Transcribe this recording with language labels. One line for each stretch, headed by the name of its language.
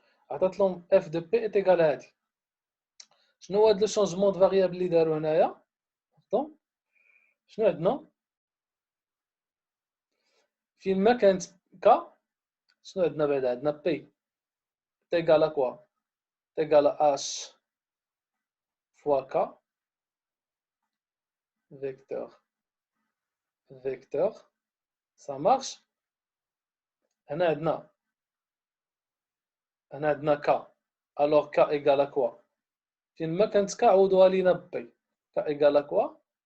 French: Attention, f de P est égal à 10. Je ne vois le changement de variable
Arabic: اللي داروا هنايا.
French: Attends.
Arabic: شنو عندنا؟ فين ما كانت K شنو عندنا بعدا؟ عندنا P
French: est égal à quoi? est égal à H fois K vecteur. Ça marche.
Arabic: هنا عندنا K.
French: Alors K égale à quoi?
Arabic: فين ما كانت K عوضوها لينا ب P.
French: K égale à quoi?